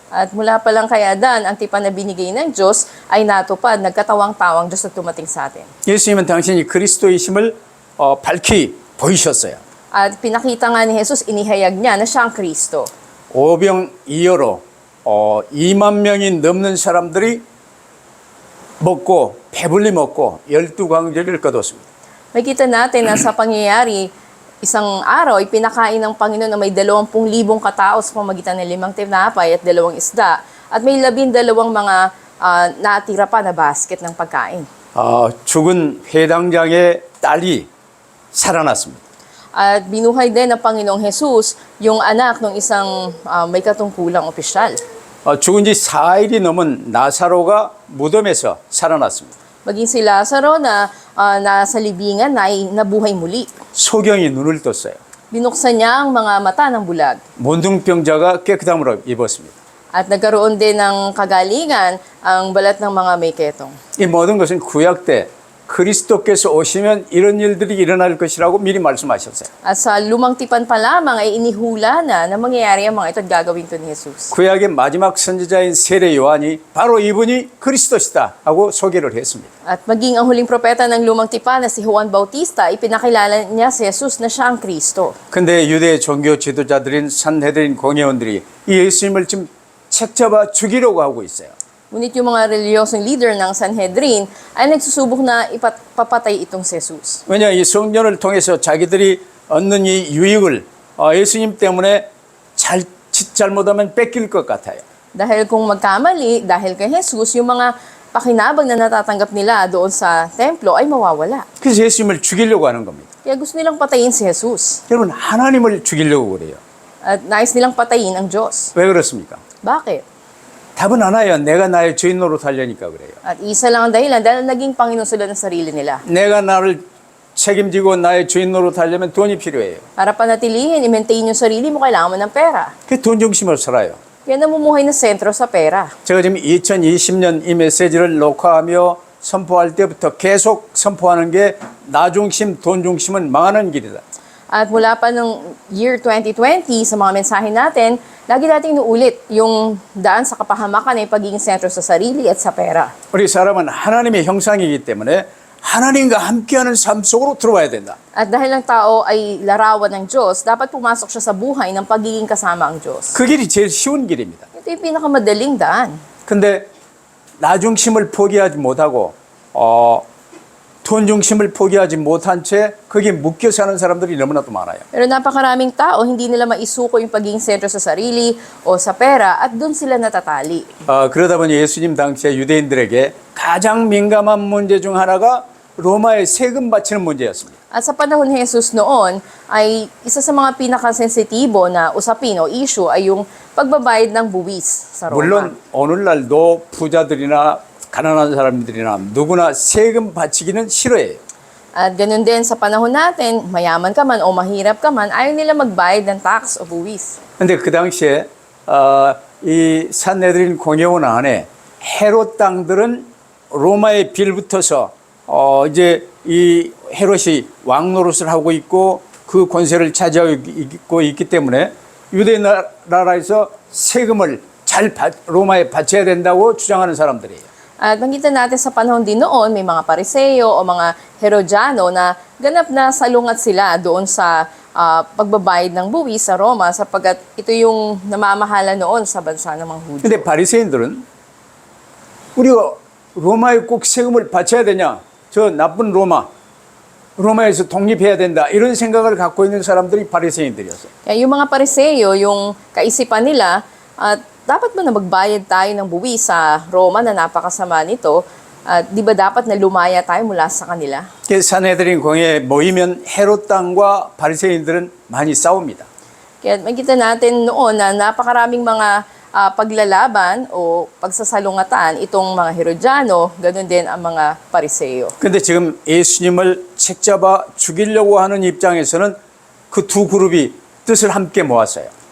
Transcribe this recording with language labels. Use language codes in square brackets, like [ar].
[tl] At mula pa lang kay Adan, ang tipan na binigay ng Diyos ay natupad, nagkatawang-tawang Diyos na tumating sa atin. [ko] 예수님은 당신이 그리스도이심을 밝히 보이셨어요. [tl] At pinakita nga ni Jesus, inihayag niya na siya ang Kristo. [ko] 오병이어로 2만 명이 넘는 사람들이 먹고 배불리 먹고 12광주리를 거뒀습니다. [tl] Makita natin na sa pangyayari, isang araw, ipinakain ng Panginoon na may 20,000 katao sa pamagitan ng 5 tinapay at 2 isda. At may 12 mga natira pa na basket ng pagkain. [ko] 죽은 회당장의 딸이 살아났습니다. [tl] At binuhay din ng Panginoong Jesus yung anak ng isang may katungkulang opisyal. [ko] 죽은 지 4일이 넘은 나사로가 무덤에서 살아났습니다. [tl] Maging si Lazaro na nasa libingan na ay nabuhay muli. [ko] 소경이 눈을 떴어요. [tl] Binuksan niya ang mga mata ng bulag. [ko] 문둥병자가 깨끗함으로 입었습니다. [tl] At nagkaroon din ng kagalingan ang balat ng mga may ketong. [ko] 이 모든 것은 구약 때 그리스도께서 오시면 이런 일들이 일어날 것이라고 미리 말씀하셨어요. [tl] At sa lumang tipan pa lamang ay inihula na mangyayari ang mga ito at gagawin ito ni Jesus. [ko] 구약의 마지막 선지자인 세례 요한이 바로 이분이 그리스도시다 하고 소개를 했습니다. [tl] At maging ang huling propeta ng lumang tipan na si Juan Bautista, ipinakilala niya si Jesus na siya ang Kristo. [ko] 근데 유대 종교 지도자들인 산헤드린 공회원들이 이 예수님을 지금 책잡아 죽이려고 하고 있어요. [tl] Ngunit yung mga reliyosong leader ng Sanhedrin ay nagsusubok na ipapatay itong si Jesus. [ko] 왜냐 이 성전을 통해서 자기들이 얻는 이 유익을 예수님 때문에 잘못하면 뺏길 것 같아요. [tl] Dahil kung magkamali, dahil kay Jesus, yung mga pakinabang na natatanggap nila doon sa templo ay mawawala. [ko] 그래서 예수님을 죽이려고 하는 겁니다. [tl] Kaya gusto nilang patayin si Jesus. [ko] 여러분 하나님을 죽이려고 그래요. [tl] At nais nilang patayin ang Diyos. [ko] 왜 그렇습니까? [tl] Bakit? [ko] 답은 하나예요. 내가 나의 주인 노릇하려니까 그래요. [tl] At isa lang ang dahilan dahil naging Panginoon sila ng sarili nila. [ko] 내가 나를 책임지고 나의 주인 노릇하려면 돈이 필요해요. [tl] Para panatilihin, i-maintain yung sarili mo, kailangan mo ng pera. [ko] 그 돈 중심으로 살아요. [tl] Kaya namumuhay na sentro sa pera. [ko] 제가 지금 2020년 이 메시지를 녹화하며 선포할 때부터 계속 선포하는 게 나 중심, 돈 중심은 망하는 길이다. [tl] At mula pa nung year 2020, sa mga mensahe natin, lagi nating inuulit yung daan sa kapahamakan ay pagiging sentro sa sarili at sa pera. [ko] 우리 사람은 하나님의 형상이기 때문에 하나님과 함께하는 삶 속으로 들어와야 된다. [tl] At dahil ang tao ay larawan ng Diyos, dapat pumasok siya sa buhay ng pagiging kasama ang Diyos. [ko] 그 길이 제일 쉬운 길입니다. [tl] Ito yung pinakamadaling daan. [ko] 근데 나 중심을 포기하지 못하고 돈 중심을 포기하지 못한 채 거기에 묶여 사는 사람들이 너무나도 많아요. [tl] Pero napakaraming tao, hindi nila maisuko yung pagiging sentro sa sarili o sa pera at doon sila natatali. [ko] 그러다 보니 예수님 당시에 유대인들에게 가장 민감한 문제 중 하나가 로마에 세금 바치는 문제였습니다. [tl] At sa panahon ni Jesus noon, ay isa sa mga pinakasensitibo na usapin o issue ay yung pagbabayad ng buwis sa Roma. [ko] 물론 오늘날도 부자들이나 가난한 사람들이나 누구나 세금 바치기는 싫어해요. [tl] At ganun din sa panahon natin, mayaman ka man o mahirap ka man, ayaw nila magbayad ng tax o buwis. [ko] 근데 그 당시에 이 산헤드린 공회원 안에 헤롯 땅들은 로마에 빌붙어서 이제 이 헤롯이 왕 노릇을 하고 있고 그 권세를 차지하고 있기 때문에 유대 나라에서 세금을 로마에 바쳐야 된다고 주장하는 사람들이에요. [tl] At nakita natin sa panahon din noon, may mga Pariseo o mga Herodiano na ganap na salungat sila doon sa pagbabayad ng buwis sa Roma sapagkat ito yung namamahala noon sa bansa ng mga Hudyo. [ko] 근데 바리새인들은 우리가 로마에 꼭 세금을 바쳐야 되냐? 저 나쁜 로마에서 독립해야 된다. 이런 생각을 갖고 있는 사람들이 바리새인들이었어요. [tl] Kaya yung mga Pariseo, yung kaisipan nila, dapat ba na magbayad tayo ng buwis sa Roma na napakasama nito? Di ba dapat na lumaya tayo mula sa kanila? [ko] 산헤드린 공회에 모이면 헤롯 땅과 바리새인들은 많이 싸웁니다. [tl] Kaya makita natin noon na napakaraming mga paglalaban o pagsasalungatan itong mga Herodiano, ganun din ang mga Pariseo. [ko] 근데 지금 예수님을 책잡아 죽이려고 하는 입장에서는 그 두 그룹이 뜻을 함께 모았어요.